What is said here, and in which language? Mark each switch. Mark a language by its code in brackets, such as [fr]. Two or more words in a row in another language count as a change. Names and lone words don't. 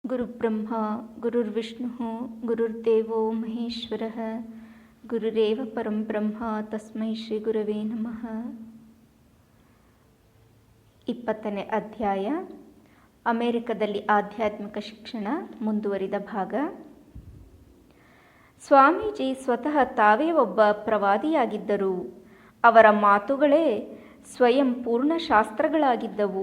[sa] ಗುರುಬ್ರಹ್ಮ ಗುರುರ್ವಿಷ್ಣು ಗುರುರ್ದೇವೋ ಮಹೇಶ್ವರಃ ಗುರುರೇವ ಪರಂ ಬ್ರಹ್ಮ ತಸ್ಮೈ ಶ್ರೀ ಗುರವೇ ನಮಃ. [kn] 20ನೇ ಅಧ್ಯಾಯ ಅಮೆರಿಕದಲ್ಲಿ ಆಧ್ಯಾತ್ಮಿಕ ಶಿಕ್ಷಣ ಮುಂದುವರಿದ ಭಾಗ. ಸ್ವಾಮೀಜಿ ಸ್ವತಃ ತಾವೇ ಒಬ್ಬ ಪ್ರವಾದಿಯಾಗಿದ್ದರು. ಅವರ ಮಾತುಗಳೇ ಸ್ವಯಂ ಪೂರ್ಣ ಶಾಸ್ತ್ರಗಳಾಗಿದ್ದವು.